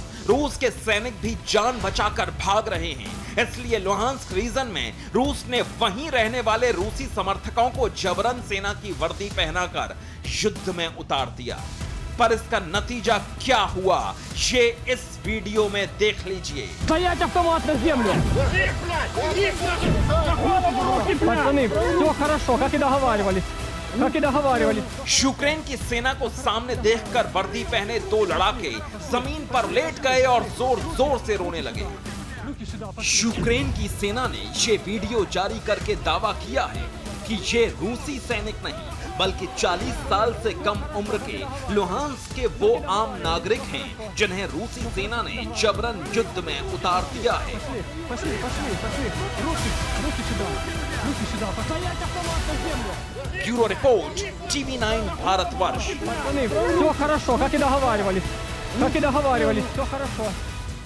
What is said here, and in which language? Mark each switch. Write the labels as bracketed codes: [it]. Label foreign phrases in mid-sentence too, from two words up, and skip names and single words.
[hi] रूस के सैनिक भी जान बचाकर भाग रहे हैं। इसलिए लुहांस्क रीजन में रूस ने वहीं रहने वाले रूसी समर्थकों को जबरन सेना की वर्दी पहनाकर युद्ध में उतार दिया। पर इसका नतीजा क्या हुआ, ये इस वीडियो में देख लीजिए। [ru] Стоять автомат на землю! Пацаны, все хорошо, как и договаривались. Как и договаривались. [hi] यूक्रेन की सेना को सामने देखकर वर्दी पहने दो लड़ाके जमीन पर लेट गए और जोर जोर से रोने लगे। यूक्रेन की सेना ने ये वीडियो जारी करके दावा किया है कि ये रूसी सैनिक नहीं बल्कि 40 साल से कम उम्र के लुहांस्क के वो आम नागरिक हैं जिन्हें रूसी सेना ने जबरन युद्ध में उतार दिया है। [ru] Пошли. Руки сюда. Постоять автомат на землю! [en] bureau report [hi] TV9 भारतवर्ष। [ru] Пацаны, все хорошо, как и договаривались. Все хорошо.